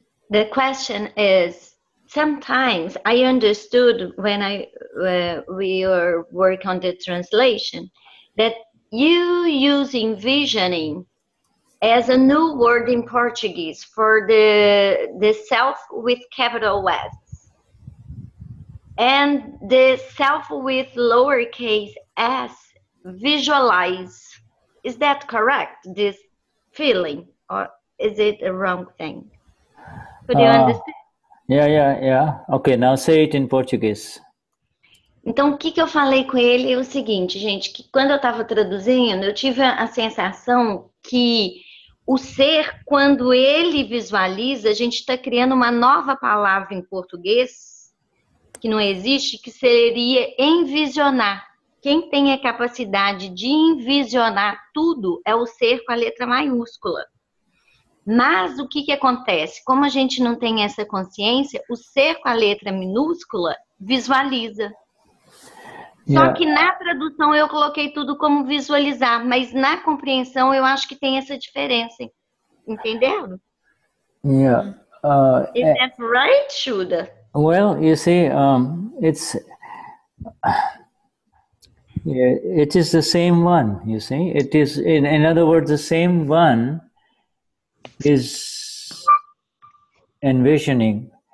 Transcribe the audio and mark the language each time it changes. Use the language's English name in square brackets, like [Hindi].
[English] The question is, sometimes I understood when we were working on the translation that you use envisioning as a new word in Portuguese for the self with capital S and the self with lowercase s, visualize. Is that correct, this feeling, or is it a wrong thing? Could you understand? Yeah. Okay, now say it in Portuguese. [Portuguese] Então, o que eu falei com ele é o seguinte, gente, que quando eu estava traduzindo, eu tive a sensação que o ser, quando ele visualiza, a gente está criando uma nova palavra em português, que não existe, que seria envisionar. Quem tem a capacidade de envisionar tudo é o ser com a letra maiúscula. Mas o que acontece? Como a gente não tem essa consciência, o ser com a letra minúscula visualiza. Só que na tradução eu coloquei tudo como visualizar, mas na compreensão eu acho que tem essa diferença. Entendeu? [English] Yeah. Is that right, Shuddha? Well, you see, it is the same one, you see. It is, in other words, the same one is envisioning.